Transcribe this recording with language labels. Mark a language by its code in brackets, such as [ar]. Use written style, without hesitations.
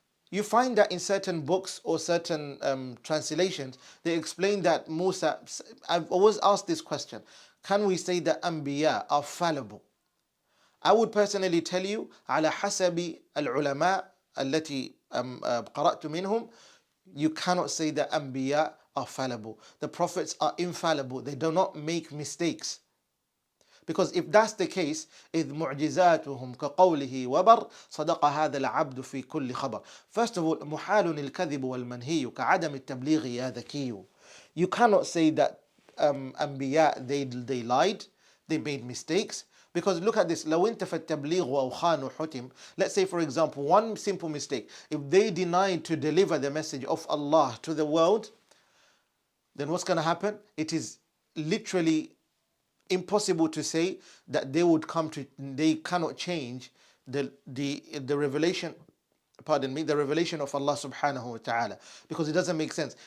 [en] You find that in certain books or certain translations, they explain that Musa, I've always asked this question, can we say that Anbiya are fallible? I would personally tell you, [ar] على حسب العلماء التي قرأت منهم, [en] you cannot say that Anbiya are fallible. The prophets are infallible. They do not make mistakes. Because if that's the case, [ar] إذ معجزاتهم كقوله وبر صدق هذا العبد في كل خبر. [en] First of all, [ar] محال الكذب والمنهي كعدم التبليغ يا ذكي. [en] You cannot say that Anbiya, they lied, they made mistakes. Because look at this, [ar] لو انتفى التبليغ وأوخان حتم. [en] Let's say for example, one simple mistake. If they denied to deliver the message of Allah to the world, then what's going to happen? It is literally impossible to say that they cannot change the revelation, the revelation of Allah subhanahu wa ta'ala, because it doesn't make sense.